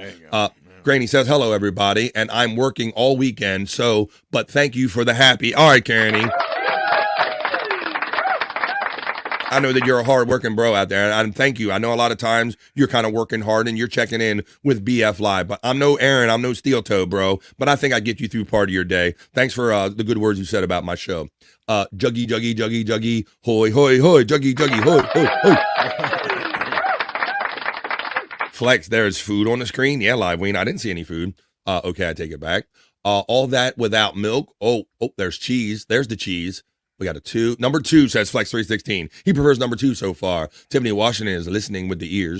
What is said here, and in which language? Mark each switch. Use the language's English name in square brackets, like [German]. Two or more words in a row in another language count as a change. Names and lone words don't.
[English] Granny says, hello, everybody, and I'm working all weekend, but thank you for the happy. All right, Granny. I know that you're a hard-working bro out there, and thank you. I know a lot of times you're kind of working hard and you're checking in with BF Live, but I'm no Aaron, I'm no steel toe, bro, but I think I get you through part of your day. Thanks for the good words you said about my show. Juggy, juggy, juggy, juggy, hoy, hoy, hoy, juggy, juggy, hoy, hoy, hoy. Flex, there's food on the screen. Yeah, Live Ween, I didn't see any food. Okay, I take it back. All that without milk. Oh, there's cheese. There's the cheese. We got a 2. Number 2 says Flex 316. He prefers number 2 so far. Tiffany Washington is listening with the ears.